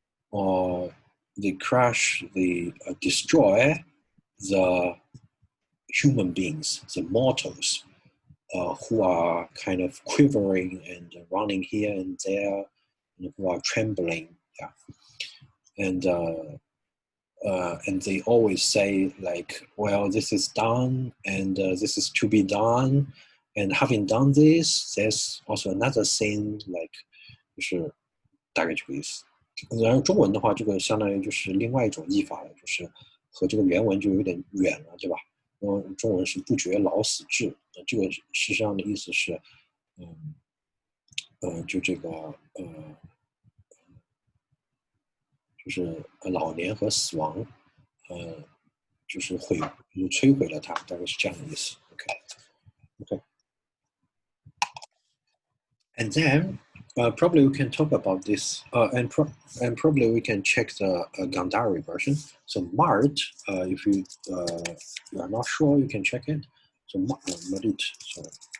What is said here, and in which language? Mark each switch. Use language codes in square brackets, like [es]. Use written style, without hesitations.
[en] Or they crash. They destroy the human beings, the mortals, who are kind of quivering and running here and there, and who are trembling. Yeah. And they always say like, well, this is done, and this is to be done, and having done this, there's also another thing, like [zh] 就是大概这个意思。然后中文的话，这个相当于就是另外一种译法了，就是和这个原文就有点远了，对吧？中文是不绝老死志，这个事实上的意思是，就这个就是老年和死亡，就是摧毁了它，大概是这样的意思。 [en] Okay. And then probably we can talk about this, and probably we can check the Gāndhārī version. So Mart, if you are not sure, you can check it. So Marit, sorry.